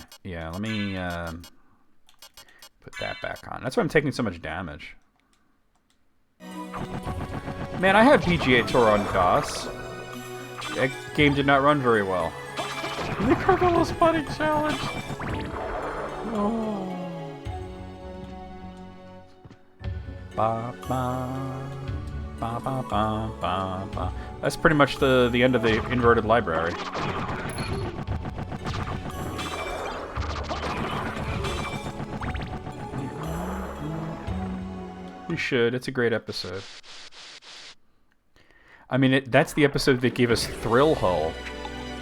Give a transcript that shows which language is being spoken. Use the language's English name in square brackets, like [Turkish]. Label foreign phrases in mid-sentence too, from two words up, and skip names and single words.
[English] Yeah, let me put that back on. That's why I'm taking so much damage. Man, I had PGA Tour on DOS. That game did not run very well. The Carmelo's putting challenge. Oh. Ba ba ba ba ba ba ba. That's pretty much the end of the inverted library. You should. It's a great episode. I mean, that's the episode that gave us Thrill Hull.